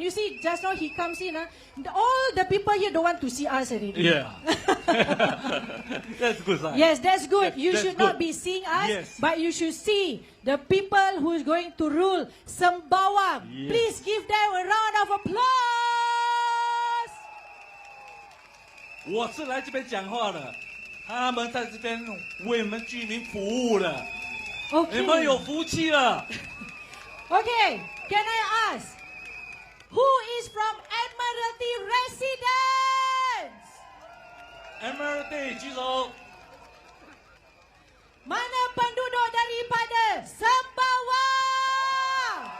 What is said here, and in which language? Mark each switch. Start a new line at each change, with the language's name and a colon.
English: You see, just now he comes in. All the people here don't want to see us already. Yeah. That's good sign. Yes, that's good. You That's should not be seeing us, Yes. but you should see the people who is going to rule Sembawang. Yes. Please give them a round of applause.
Chinese: 我是来这边讲话的，他们在这边为我们居民服务的，你们有福气了。
English: Okay, can I ask, who is from Admiralty Residence?
Chinese: Admiralty 举手。
Malay: Mana penduduk daripada Sembawang?